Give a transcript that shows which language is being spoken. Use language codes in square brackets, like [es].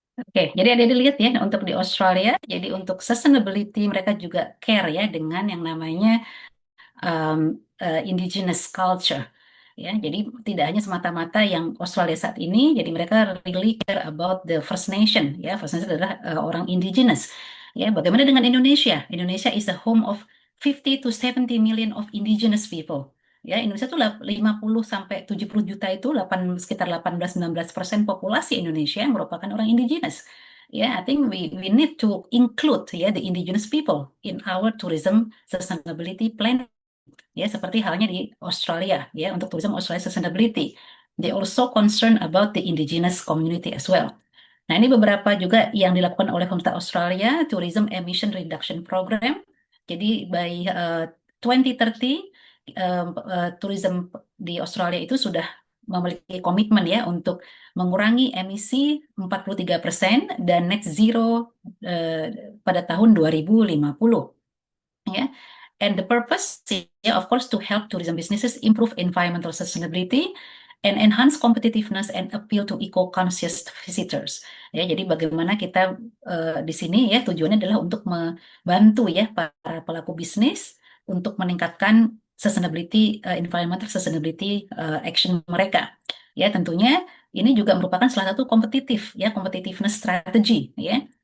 [id] Oke, jadi ada dilihat ya untuk di Australia, jadi untuk sustainability mereka juga care ya dengan yang namanya indigenous culture. Ya, jadi tidak hanya semata-mata yang Australia saat ini, jadi mereka [en] really care about the First Nation. [id] Ya, First Nation adalah orang indigenous. Ya, bagaimana dengan Indonesia? [en] Indonesia is a home of 50 to 70 million of indigenous people. [id] Ya, Indonesia tuh 50 sampai 70 juta itu sekitar 18-19% populasi Indonesia merupakan orang indigenous. [en] Ya, I think we need to include ya the indigenous people in our tourism sustainability plan. [id] Ya, seperti halnya di Australia ya untuk tourism Australia sustainability. [en] They also concerned about the indigenous community as well. [id] Nah, ini beberapa juga yang dilakukan oleh pemerintah Australia, Tourism Emission Reduction Program. Jadi by 2030 tourism di Australia itu sudah memiliki komitmen ya untuk mengurangi emisi 43% dan net zero pada tahun 2050. Ya. [en] And the purpose, yeah, of course, to help tourism businesses improve environmental sustainability and enhance competitiveness and appeal to eco-conscious visitors. [id] Ya, jadi bagaimana kita di sini ya tujuannya adalah untuk membantu ya para pelaku bisnis untuk meningkatkan sustainability, environmental sustainability action mereka. Ya, tentunya ini juga merupakan salah satu competitiveness strategy ya.